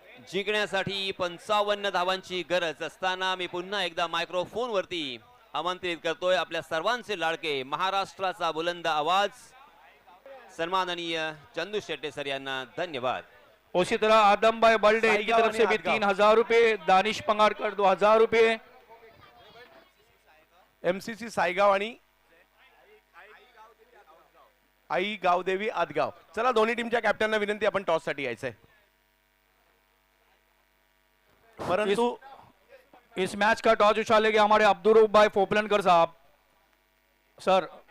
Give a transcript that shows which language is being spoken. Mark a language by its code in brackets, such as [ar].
[mr] जिंकण्यासाठी 55 धावांची गरज असताना मी पुन्हा एकदा मायक्रोफोन वरती आमंत्रित करतोय आपल्या सर्वांचे लाडके महाराष्ट्राचा बुलंद आवाज सन्माननीय चंदू शेट्टे सर यांना धन्यवाद। [hi] उसी तरह आदम भाई बल्डे इनकी तरफ से भी 3,000 रुपए, दानिश पंगारकर 2,000 रुपए, [mr] एमसीसी सायगाव आणि आई गावदेवी आदगाव। चला दोन्ही टीमच्या कॅप्टनना विनंती, आपण टॉस साठी यायचंय। परंतु [hi] इस मैच का टॉस उछालेंगे हमारे अब्दुल रऊफ भाई फोपलनकर साहब। सर